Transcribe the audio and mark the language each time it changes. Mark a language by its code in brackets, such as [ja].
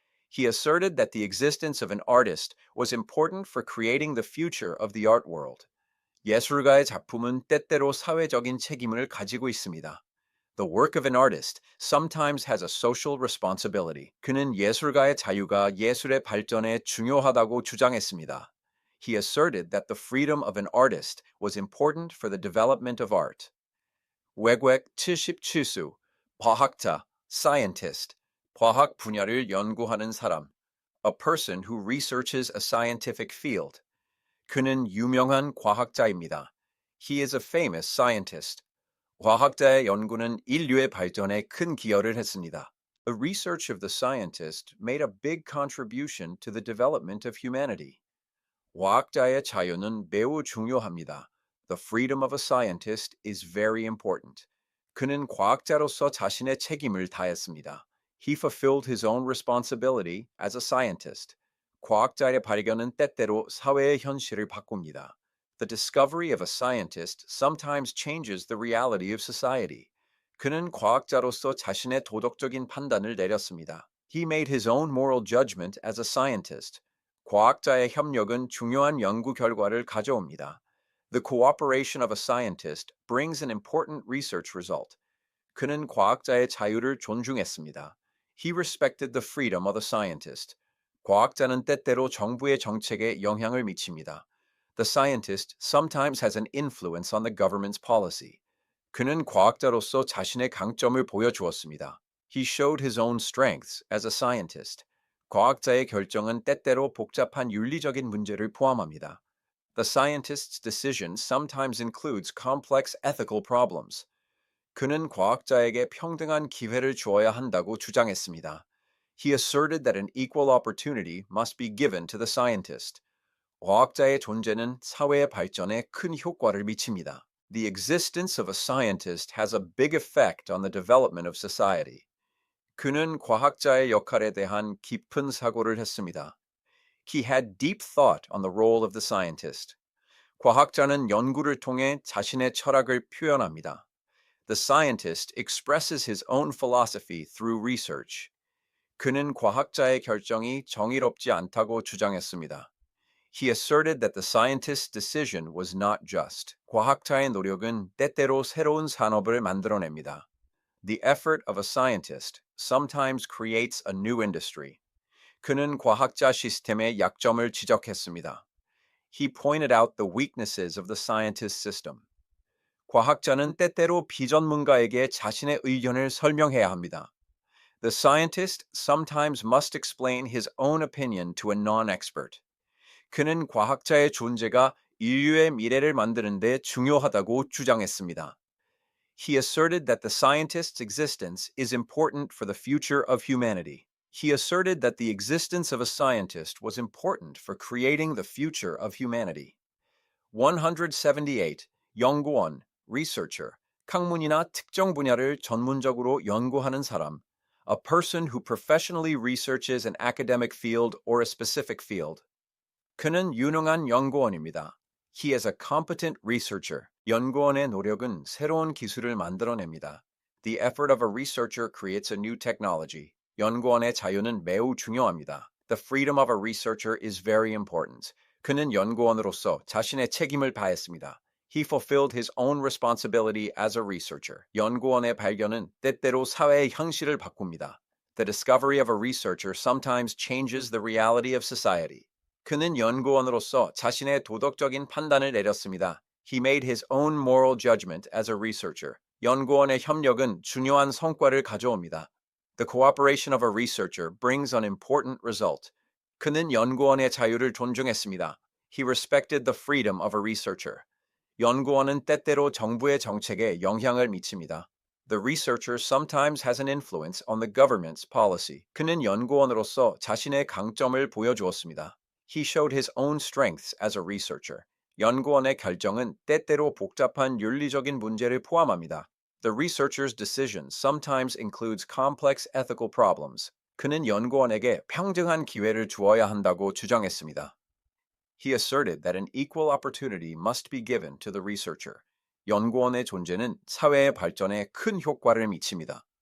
[en] He asserted that the existence of an artist was important for creating the future of the art world. [ko] 예술가의 작품은 때때로 사회적인 책임을 가지고 있습니다. [en] The work of an artist sometimes has a social responsibility. [ko] 그는 예술가의 자유가 예술의 발전에 중요하다고 주장했습니다. [en] He asserted that the freedom of an artist was important for the development of art. [ko] 외곽 77수, 과학자, scientist, 과학 분야를 연구하는 사람, [en] a person who researches a scientific field. [ko] 그는 유명한 과학자입니다. [en] He is a famous scientist. [ko] 과학자의 연구는 인류의 발전에 큰 기여를 했습니다. [en] The research of the scientist made a big contribution to the development of humanity. [ko] 과학자의 자유는 매우 중요합니다. [en] The freedom of a scientist is very important. [ko] 그는 과학자로서 자신의 책임을 다했습니다. [en] He fulfilled his own responsibility as a scientist. [ko] 과학자의 발견은 때때로 사회의 현실을 바꿉니다. [en] The discovery of a scientist sometimes changes the reality of society. [ko] 그는 과학자로서 자신의 도덕적인 판단을 내렸습니다. [en] He made his own moral judgment as a scientist. [ko] 과학자의 협력은 중요한 연구 결과를 가져옵니다. [en] The cooperation of a scientist brings an important research result. [ko] 그는 과학자의 자유를 존중했습니다. [en] He respected the freedom of the scientist. [ko] 과학자는 때때로 정부의 정책에 영향을 미칩니다. [en] The scientist sometimes has an influence on the government's policy. [ko] 그는 과학자로서 자신의 강점을 보여주었습니다. [en] He showed his own strengths as a scientist. [ko] 과학자의 결정은 때때로 복잡한 윤리적인 문제를 포함합니다. [en] The scientist's decision sometimes includes complex ethical problems. [ko] 그는 과학자에게 평등한 기회를 주어야 한다고 주장했습니다. [en] He asserted that an equal opportunity must be given to the scientist. [ko] 과학자의 존재는 사회의 발전에 큰 효과를 미칩니다. [en] The existence of a scientist has a big effect on the development of society. [ko] 그는 과학자의 역할에 대한 깊은 사고를 했습니다. [en] He had deep thought on the role of the scientist. [ko] 과학자는 연구를 통해 자신의 철학을 표현합니다. [en] The scientist expresses his own philosophy through research. [ko] 그는 과학자의 결정이 정의롭지 않다고 주장했습니다. [en] He asserted that the scientist's decision was not just. [ko] 과학자의 노력은 때때로 새로운 산업을 만들어냅니다. [en] The effort of a scientist sometimes creates a new industry. [ko] 그는 과학자 시스템의 약점을 지적했습니다. [en] He pointed out the weaknesses of the scientist system. [ko] 과학자는 때때로 비전문가에게 자신의 의견을 설명해야 합니다. [en] The scientist sometimes must explain his own opinion to a non-expert. [ko] 그는 과학자의 존재가 인류의 미래를 만드는 데 중요하다고 주장했습니다. [en] He asserted that the scientist's existence is important for the future of humanity. He asserted that the existence of a scientist was important for creating the future of humanity. 178. 연구원, researcher, [ko] 학문이나 특정 분야를 전문적으로 연구하는 사람, [en] a person who professionally researches an academic field or a specific field. [ko] 그는 유능한 연구원입니다. [en] He is a competent researcher. [ko] 연구원의 노력은 새로운 기술을 만들어냅니다. [en] The effort of a researcher creates a new technology. [ko] 연구원의 자유는 매우 중요합니다. [en] The freedom of a researcher is very important. [ko] 그는 연구원으로서 자신의 책임을 다했습니다. [en] He fulfilled his own responsibility as a researcher. [ko] 연구원의 발견은 때때로 사회의 현실을 바꿉니다. [en] The discovery of a researcher sometimes changes the reality of society. [ko] 그는 연구원으로서 자신의 도덕적인 판단을 내렸습니다. [en] He made his own moral judgment as a researcher. [ko] 연구원의 협력은 중요한 성과를 가져옵니다. [en] The cooperation of a researcher brings an important result. [ko] 그는 연구원의 자유를 존중했습니다. [en] He respected the freedom of a researcher. [ko] 연구원은 때때로 정부의 정책에 영향을 미칩니다. [en] The researcher sometimes has an influence on the government's policy. [ko] 그는 연구원으로서 자신의 강점을 보여주었습니다. [en] He showed his own strengths as a researcher. [ko] 연구원의 결정은 때때로 복잡한 윤리적인 문제를 포함합니다. [en] The researcher's decision sometimes includes complex ethical problems. [ko] 그는 연구원에게 평등한 기회를 주어야 한다고 주장했습니다. [en] He asserted that an equal opportunity must be given to the researcher. [ko] 연구원의 존재는 사회의 발전에 큰 효과를 미칩니다.